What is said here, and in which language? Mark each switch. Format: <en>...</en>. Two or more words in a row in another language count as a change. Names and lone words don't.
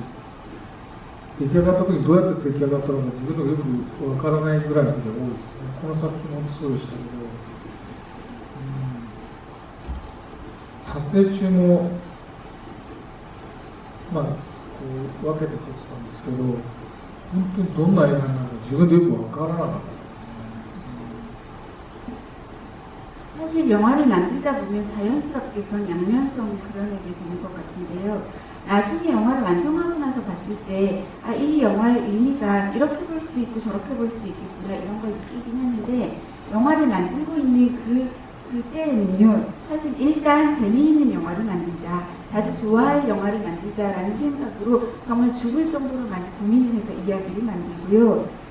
<ja>出来上がった時にどうやって出来上がったのか自分でもよくわからないぐらいの時が多いですね。この作品もそうでしたけど、撮影中もまあこう分けて撮ってたんですけど、本当にどんな映画になるか自分でよくわからなかったですね。</ja> <ko>사실 영화를 만들다 보면 자연스럽게 그런 양면성 그려내게 되는 것 같은데요. 나중에 영화를 완성하고 나서 봤을 때, 아, 이 영화의 의미가 이렇게 볼 수도 있고 저렇게 볼 수도 있겠구나, 이런 걸 느끼긴 했는데, 영화를 만들고 있는 그때는요, 사실 일단 재미있는 영화를 만들자, 다들 좋아할 영화를 만들자라는 생각으로 정말 죽을 정도로 많이 고민을 해서 이야기를 만들고요.</ko>